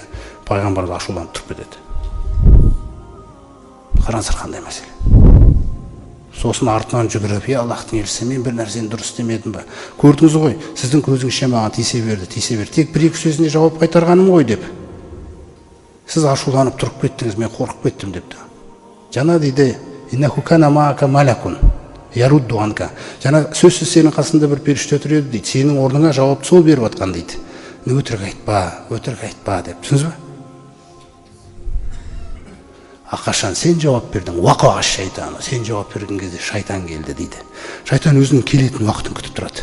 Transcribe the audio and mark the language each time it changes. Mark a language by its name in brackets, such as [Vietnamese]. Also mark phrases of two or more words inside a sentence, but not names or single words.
[Kazakh] Пайғамбарымыз ашуланып тұрып кетеді. Қараңыздар қандай мәселе. Сосын артынан жүгіріп, Аллахтың елшісі, мен бір нәрсені дұрыс істемедім ба? Көрдіңіз ғой, сіздің көзіңізше маған тисе берді. Тек бір-екі сөзіне жауап қайтарғаным ғой деп. Сіз ашуланып тұрып кеттіңіз, мен қорқып кеттім депті. Жана дейді, [Arabic] إنه كان معك ملك يرد عنك. [Kazakh] Жана сөзсіз сенің қасында бір періште тұр еді дейді. Сенің орныңа жауапты сол беріп жатқан дейді. Өтірік айтпа деп. Түсінсіз бе? Ақашан сен жауап бердің, уақуа шайтаны. Сен жауап берген кезде шайтан келді дейді. Шайтан өзінің келетін уақытын күтіп тұрады.